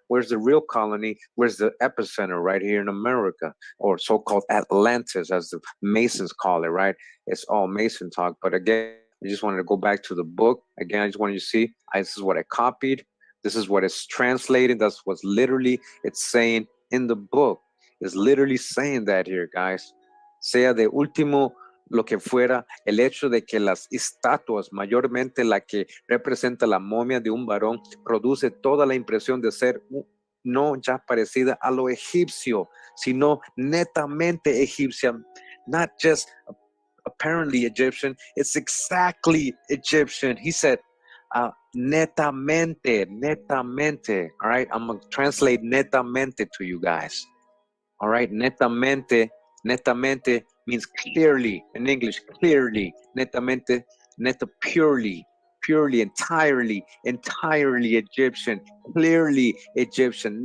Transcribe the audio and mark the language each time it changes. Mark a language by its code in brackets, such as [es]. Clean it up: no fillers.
[en] Where's the real colony? Where's the epicenter? Right here in America, or so-called Atlantis, as the Masons call it, right? It's all Mason talk. But again, I just wanted to go back to the book. Again, I just wanted you to see, this is what I copied. This is what it's translated. That's what's literally it's saying in the book. It's literally saying that here, guys. [es] Sea de último lo que fuera, el hecho de que las estatuas, mayormente la que representa la momia de un varón, produce toda la impresión de ser no ya parecida a lo egipcio, sino netamente egipcia, [en] not just apparently Egyptian, it's exactly Egyptian. He said, netamente, netamente. All right, I'm going to translate netamente to you guys. All right, netamente, netamente means clearly in English, clearly. Netamente, neta, purely, purely, entirely, entirely Egyptian, clearly Egyptian.